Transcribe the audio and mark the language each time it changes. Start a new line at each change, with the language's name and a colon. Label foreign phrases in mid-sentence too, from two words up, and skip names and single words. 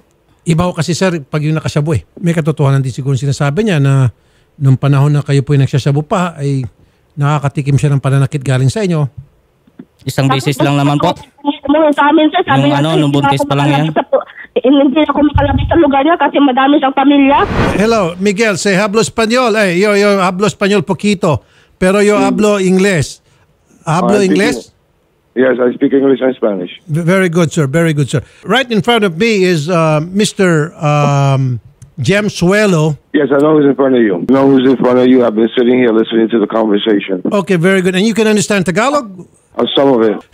Filipino: Iba ko kasi, sir, pag yung nakasyabo may katotohanan din siguro sinasabi niya na nung panahon na kayo po yung nagsasyabo pa, ay nakakatikim siya ng pananakit galing sa inyo. Isang beses lang naman po. Sa amin, sir, sabi niya, nung buntis pa lang yan. Hindi ako makalabis sa lugar niya kasi madami siyang pamilya.
Spanish: Hello, Miguel, say hablo español. Yo hablo español poquito, pero yo hablo inglés. Hablo inglés?
English: Yes, I speak English and Spanish. Very good, sir. Very good, sir. Right in front of me is Mr. Jem Suelo. Yes, I know who's in front of you. I know who's in front of you. I've been sitting here listening to the conversation. Okay, very good. And you can understand Tagalog? Some of it.